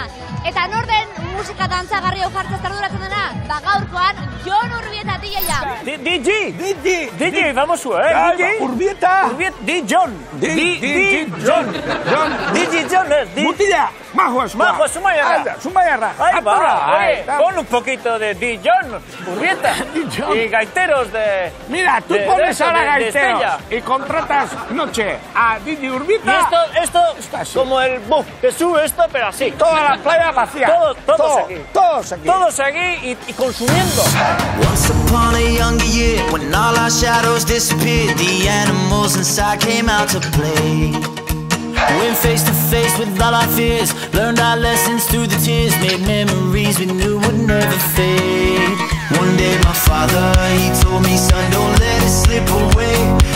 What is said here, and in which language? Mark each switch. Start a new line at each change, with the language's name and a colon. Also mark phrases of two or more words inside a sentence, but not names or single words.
Basque: Eta nor den musika dantzagarri hau jartzez arduratzen dena? Ba gaurkoan, Jon Urbieta DJ-a.
Spanish: DJ, vamos su, DJ. Urbieta. DJ Jon.
Basque: Mutila, Majo Zumaiarra. Zumaiarra.
Spanish: Ahí va, pon un poquito de DJ Jon Urbieta. Y gaiteros de... Mira, tú pones ahora gaiteros y contratas noche a DJ Urbieta. Y esto como el bus que sube esto, pero así. Toda la playa vacía. Todos aquí y consumiendo.
English: Once upon a younger year, when all our shadows disappeared, the animals inside came out to play. Went face to face with all our fears, learned our lessons through the tears, made memories we knew would never fade. One day my father, he told me, son, don't let it slip away.